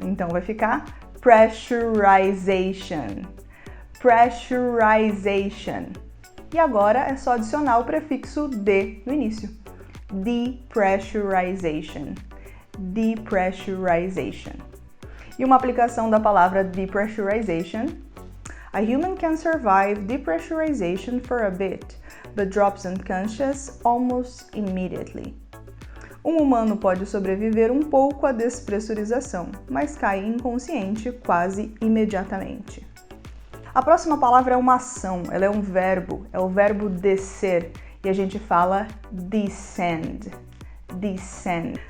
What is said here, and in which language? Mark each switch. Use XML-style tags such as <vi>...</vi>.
<pt>Então vai ficar pressurization. Pressurization. E agora é só adicionar o prefixo de no início.</pt> <en>Depressurization. Depressurization.</en> <pt>E uma aplicação da palavra depressurization.</pt> <en>A human can survive depressurization for a bit, but drops unconscious almost immediately.</en> <pt>Um humano pode sobreviver um pouco à despressurização, mas cai inconsciente quase imediatamente. A próxima palavra é uma ação, ela é um verbo, é o verbo descer, e a gente fala descend. Descend.</pt>